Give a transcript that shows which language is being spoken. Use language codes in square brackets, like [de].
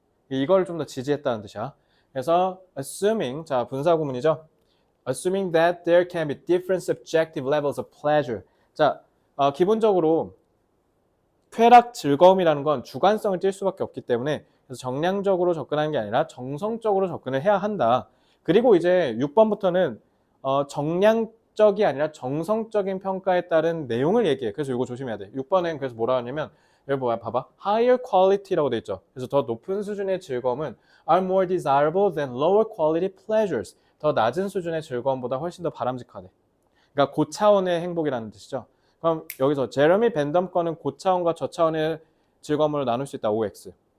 [ko] 이걸 좀 더 지지했다는 뜻이야. 그래서 assuming, 자 분사구문이죠. [en] Assuming that there can be different subjective levels of pleasure. [ko] 자, 기본적으로 쾌락, 즐거움이라는 건 주관성을 띌 수밖에 없기 때문에 그래서 정량적으로 접근하는 게 아니라 정성적으로 접근을 해야 한다. 그리고 이제 6번부터는 정량적이 아니라 정성적인 평가에 따른 내용을 얘기해. 그래서 이거 조심해야 돼. 6번엔 그래서 뭐라 하냐면 여기 뭐야 봐봐. higher quality라고 돼 있죠. 그래서 더 높은 수준의 즐거움은 [en] are more desirable than lower quality pleasures. [ko] 더 낮은 수준의 즐거움보다 훨씬 더 바람직하대. 그러니까 고차원의 행복이라는 뜻이죠. 그럼 여기서 제레미 벤덤 거는 고차원과 저차원의 즐거움으로 나눌 수 있다. OX.